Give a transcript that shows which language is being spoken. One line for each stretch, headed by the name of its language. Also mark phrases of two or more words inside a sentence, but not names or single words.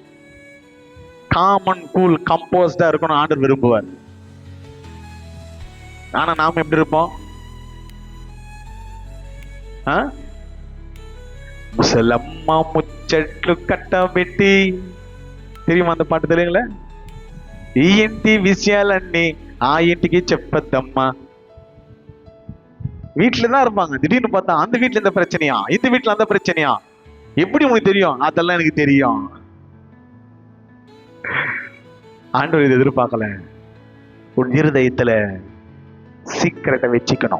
Tamil: காமன் கூல் கம்போஸ்டா இருக்கணும் ஆண்டவர் விரும்புவார். ஆனா நாம எப்படி இருப்போம்?
Telugu: ముసలమ్మ ముచ్చట్లు కట్టబెట్టి,
Tamil: தெரியுமா அந்த பாட்டு? தெரியுங்களா?
Telugu: ఈ ఇంటి విషయాలన్నీ ఆ ఇంటికి చెప్పద్దమ్మా.
Tamil: வீட்டுலதான் இருப்பாங்க, திடீர்னு பார்த்தா அந்த வீட்டுல இந்த பிரச்சனையா, இந்த வீட்டுல அந்த பிரச்சனையா. எப்படி உங்களுக்கு தெரியும்? அதெல்லாம் எனக்கு தெரியும். ஆண்டவர் இதை எதிர்பார்க்கல. உன் இருதயத்துல சீக்கிரத்தை வச்சுக்கணும்.